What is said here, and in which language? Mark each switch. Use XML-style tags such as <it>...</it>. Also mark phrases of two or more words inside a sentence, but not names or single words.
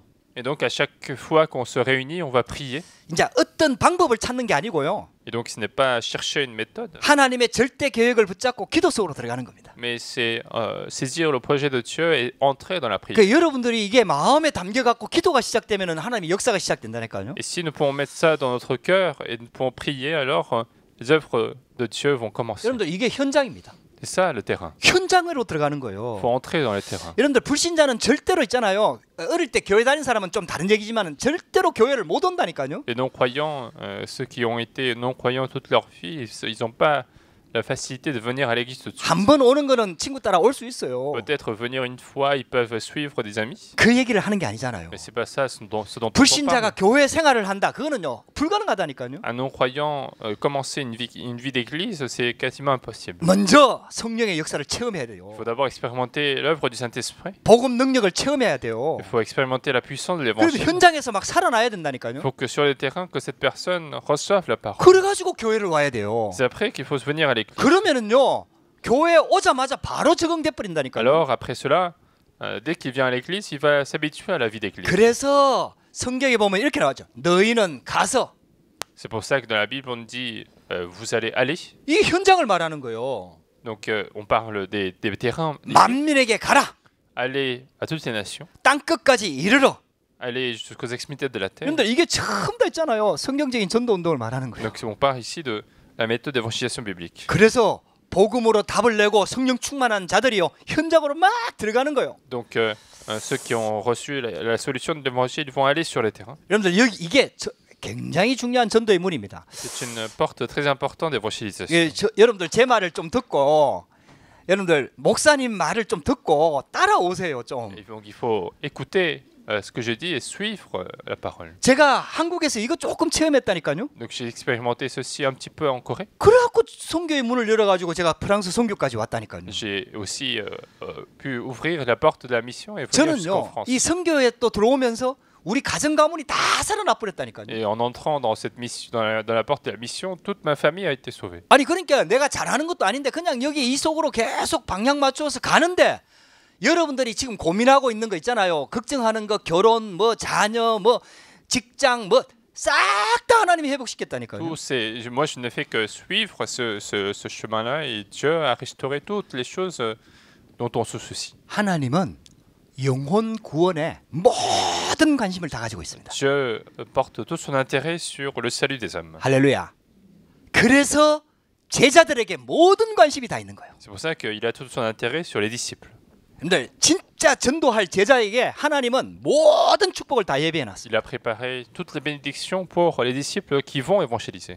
<fr>Et donc à chaque fois qu'on se réunit, on va prier.</fr> <ko>이제 어떤 방법을 찾는 게 아니고요.</ko> <fr>Et donc ce n'est pas chercher une méthode,</fr> <ko>하나님의 절대 계획을 붙잡고 기도 속으로 들어가는 겁니다.</ko> <fr>mais c'est saisir le projet de Dieu et entrer dans la prière.</fr> <ko>그 여러분들이 이게 마음에 담겨 갖고 기도가 시작되면은 하나님의 역사가 시작된다니까요.</ko> <fr>Et si nous pouvons mettre ça dans notre cœur et nous pouvons prier, alors les œuvres de Dieu vont commencer.</fr> <ko>여러분들 이게 현장입니다.</ko> <fr>C'est ça le terrain.</fr> <ko>현장으로 들어가는</ko> <fr>Il</fr> <ko>거예요.</ko> <fr>faut entrer dans le terrain.</fr> <ko>여러분들 불신자는 절대로 있잖아요. 어릴 때 교회 다닌 사람은 좀 다른 얘기지만은 절대로 교회를 못 온다니까요.</ko> <fr>Les non-croyants, ceux qui ont été non-croyants toute leur vie, ils n'ont pas la facilité de venir à l'église tout de suite.</fr> <ko>한 번 오는 거는 친구 따라 올 수 있어요.</ko> <fr>Peut-être venir une fois, ils peuvent suivre des amis,</fr> <ko>그 얘기를 하는 게 아니잖아요.</ko> <fr>mais c'est pas ça ce dont on</fr> <ko>불신자가</ko> <fr>parle.</fr> <ko>교회 생활을 한다. 그거는요 불가능하다니까요.</ko> <fr>Un non-croyant commencer une vie d'église, c'est quasiment impossible.</fr> <ko>먼저 성령의 역사를 체험해야 돼요.</ko> <fr>Il faut d'abord expérimenter l'œuvre du Saint-Esprit.</fr> <ko>복음 능력을 체험해야 돼요.</ko> <fr>Il faut expérimenter la puissance de</fr> <ko>그래서</ko> <fr>l'évangile.</fr> <ko>현장에서 막 살아나야</ko> <fr>Il</fr> <ko>된다니까요.</ko> <fr>faut que sur le terrain, que cette personne reçoive la parole.</fr> <ko>그래가지고 교회를 와야 돼요.</ko> <fr>C'est après qu'il faut venir à l'église.</fr> <ko>그러면은요 교회 오자마자 바로 적응돼 버린다니까요.</ko> <fr>Alors après cela, dès qu'il vient à l'église, il va s'habituer à la vie d'église.</fr> <ko>그래서 성경에 보면 이렇게 나왔죠. 너희는 가서.</ko> <fr>C'est pour ça que dans la Bible on dit vous allez aller.</fr> <ko>이 현장을 말하는 거예요.</ko> <fr>Donc on parle des terrains.</fr> <ko>만민에게 가라.</ko> <fr>Aller à toutes les nations.</fr> <ko>땅 끝까지 이르러.</ko> <fr>Aller jusqu'aux extrémités de la terre.</fr> <ko>여러분들 이게 처음 다 있잖아요. 성경적인 전도 운동을 말하는 거예요.</ko> <fr>Donc on parle ici de la méthode d'évangélisation biblique.</fr> <ko>그래서 복음으로 답을 내고 성령 충만한 자들이요 현장으로 막 들어가는 거예요.</ko> <fr>Donc ceux qui ont reçu la solution de l'évangile vont aller sur les terrains.</fr> <ko>여러분들 여기 이게 굉장히 중요한 전도의 문입니다.</ko> <fr>C'est une porte très importante d'évangélisation.</fr> <ko>예, 여러분들 제 말을 좀 듣고 여러분들 목사님 말을 좀 듣고 따라오세요 좀.</ko> <fr>Et donc il faut écouter ce que je dis et suivre la parole.</fr> <ko>제가 한국에서 이거 조금 체험했다니까요.</ko> <fr>Donc j'ai expérimenté ceci un petit peu en Corée.</fr> <ko>그래갖고 선교의 문을 열어가지고 제가 프랑스 선교까지 왔다니까요.</ko> <fr>J'ai aussi pu ouvrir la porte de la mission et venir jusqu'en</fr> <ko>저는요</ko> <fr>France.</fr> <ko>이 선교에 또 들어오면서 우리 가정 가문이 다 살아나 버렸다니까요.</ko> <fr>Et en entrant dans cette mission, dans la porte de la mission, toute ma famille a été sauvée.</fr> <ko>아니 그러니까 내가 잘하는 것도 아닌데 그냥 여기 이 속으로 계속 방향 맞추어서 가는데 여러분들이 지금 고민하고 있는 거 있잖아요. 걱정하는 거 결혼 뭐 자녀 뭐 직장 뭐 싹 다 하나님이 회복시켰다니까요.</ko> <fr>Moi, je ne fais que suivre ce chemin-là et Dieu a restauré toutes les choses dont on se soucie.</fr> <ko>하나님은 영혼 구원에 모든 관심을 다 가지고 있습니다.</ko> <fr>Dieu porte tout son intérêt sur le salut des hommes.</fr> <ko>할렐루야. 그래서 제자들에게 모든 관심이 다 있는 거예요.</ko> <fr>C'est pour ça qu'il a tout son intérêt sur les disciples.</fr> <ko>여러분들 진짜 전도할 제자에게 하나님은 모든 축복을 다 예비해 놨어요.</ko> <fr>Il a préparé toutes les bénédictions pour les disciples qui vont évangéliser.</fr>